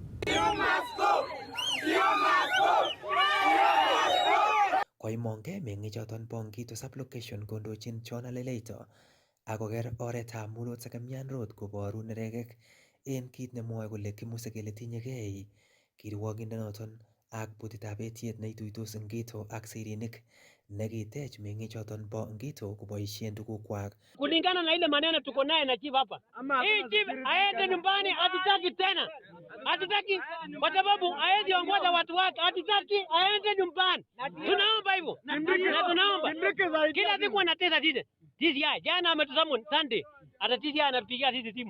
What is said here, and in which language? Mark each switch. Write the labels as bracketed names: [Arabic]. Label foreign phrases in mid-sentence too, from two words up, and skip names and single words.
[Kalenjin] Koimongei meng'ichoton bo Ngito sublocation kondochin John Aleleito akoker oretab Mulot Sekemian Road koboru neregek en kit nemwoe kole kimuse kele tinyegei kirwogindonoton ak butitab etiet neituitos Ngito ak Sirinik nekitech meng'ichoton bo Ngito koboisien tugukwak. [Swahili] Kulingana na ile maneno tuko naye na chief hapa. Hii chief aende nyumbani, hatutaki tena. Hatutaki kwa sababu aende ongoza watu wake, hatutaki aende nyumbani. Tunaomba hivyo. Na tunaomba. Kila siku anatesa sisi. TCI jana ametusamu Sunday. Hata TCI anapigia sisi simu.